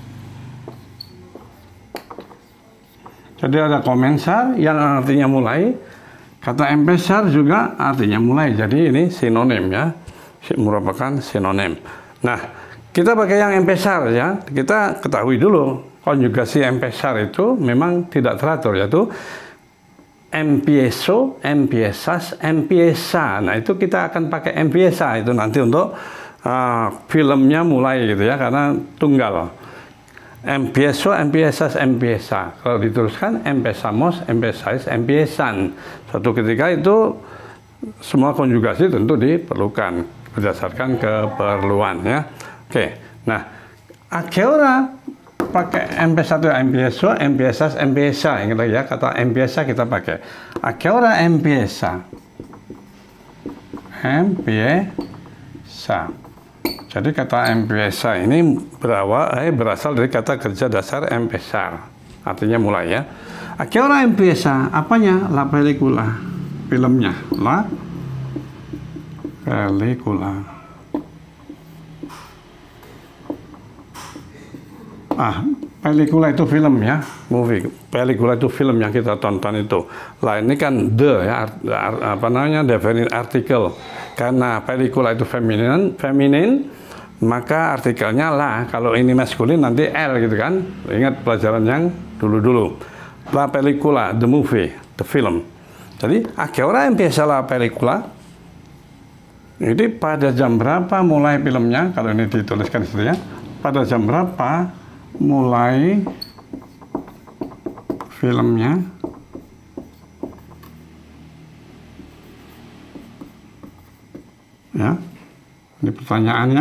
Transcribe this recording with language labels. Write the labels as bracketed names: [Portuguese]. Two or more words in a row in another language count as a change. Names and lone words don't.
[Indonesian] Jadi ada comenzar yang artinya mulai. Kata empezar juga artinya mulai. Jadi ini sinonim ya. Merupakan sinonim. Nah, kita pakai yang empezar ya. Kita ketahui dulu konjugasi empezar itu memang tidak teratur, yaitu [Spanish] empiezo, empiezas, empieza. [Indonesian] Nah, itu kita akan pakai empieza itu nanti untuk filmnya mulai gitu ya, karena tunggal. [Spanish] Empiezo, empiezas, empieza. [Indonesian] Kalau dituliskan [Spanish] empezamos, empezáis, empiezan. [Indonesian] Suatu ketika itu semua konjugasi tentu diperlukan berdasarkan keperluan ya. Oke. Nah, [Spanish] a qué hora pakai empezar itu empiezo, empiezas, empieza. Ingat lagi ya, kata empieza kita pakai. A qué hora empieza? Empieza. [Indonesian] Jadi kata empieza ini berasal dari kata kerja dasar empezar. Artinya mulai ya. [Spanish] A qué hora empieza? Apanya? La película. Filmnya. La película. [Indonesian] Pelikula itu film ya, movie. Pelikula itu film yang kita tonton itu. Lah ini kan ya, apa namanya, definite artikel. Karena pelikula itu feminin, maka artikelnya lah. Kalau ini maskulin nanti L gitu kan. Ingat pelajaran yang dulu-dulu. [Spanish] La pelikula, [English] the movie, the film. Jadi, [Spanish] a qué hora empieza la pelikula? [Indonesian] Jadi pada jam berapa mulai filmnya? Kalau ini dituliskan situ ya. Pada jam berapa mulai filmnya? Ya, ini pertanyaannya.